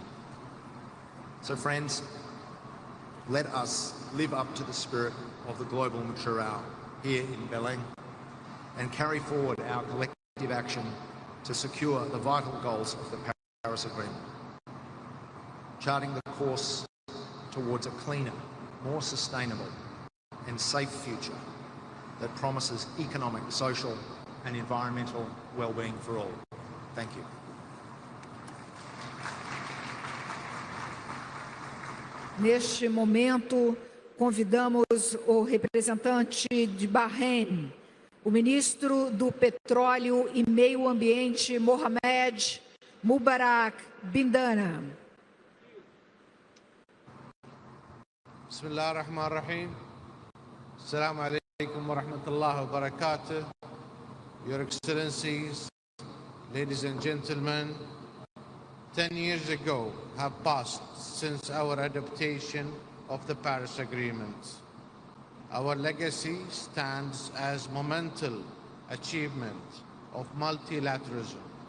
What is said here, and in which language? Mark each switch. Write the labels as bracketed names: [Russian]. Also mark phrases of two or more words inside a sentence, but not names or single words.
[English] So friends, let us live up to the spirit of the global mature hour here in Belém and carry forward our collective action to secure the vital goals of the Paris Agreement, charting the course towards a cleaner, more sustainable and safe future that promises economic, social and environmental well-being for all. Thank you. [Portuguese] Neste momento, convidamos o representante de Bahrein, o ministro do Petróleo e Meio Ambiente, Mohamed Mubarak Bindana. [Arabic] بسم الله الرحمن الرحيم. السلام عليكم ورحمة الله وبركاته. [English] Your Excellencies, ladies and gentlemen, 10 years ago have passed since our adoption of the Paris Agreement. Our legacy stands as monumental achievement of multilateralism.